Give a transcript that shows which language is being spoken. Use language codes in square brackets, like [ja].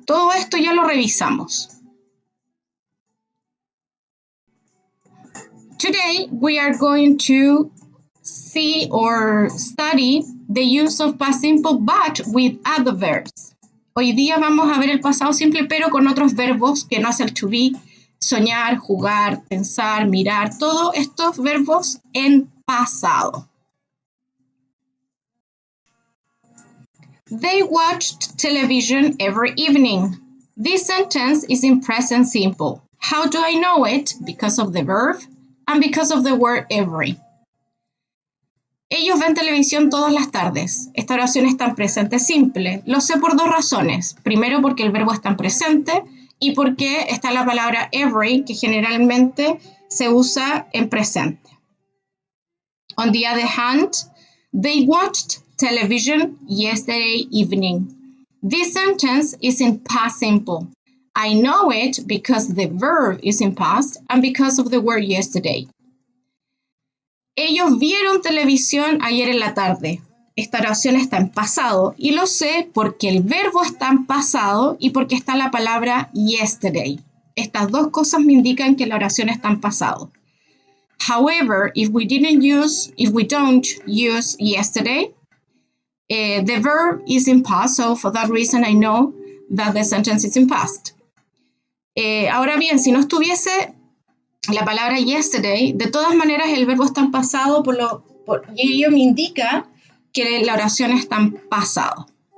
[es] Todo esto ya lo revisamos. [en] Today we are going to see or study the use of past simple but with other verbs. [es] Hoy día vamos a ver el pasado simple pero con otros verbos que no es el to be, soñar, jugar, pensar, mirar, todos estos verbos en pasado. [en] They watched television every evening. This sentence is in present simple. How do I know it? Because of the verb and because of the word every. [es] Ellos ven televisión todas las tardes. Esta oración está en presente simple. Lo sé por dos razones. Primero, porque el verbo está en presente y porque está la palabra every, que generalmente se usa en presente. [en] On the other hand, they watched television yesterday evening. This sentence is in past simple. I know it because the verb is in past and because of the word yesterday. [es] Ellos vieron televisión ayer en la tarde. Esta oración está en pasado y lo sé porque el verbo está en pasado y porque está la palabra yesterday. Estas dos cosas me indican que la oración está en pasado. [en] However, if we don't use yesterday, the verb is in past, so for that reason I know that the sentence is in past. [es] Ahora bien, si no estuviese la palabra yesterday, de todas maneras el verbo está en pasado y ello me indica que la oración está en pasado.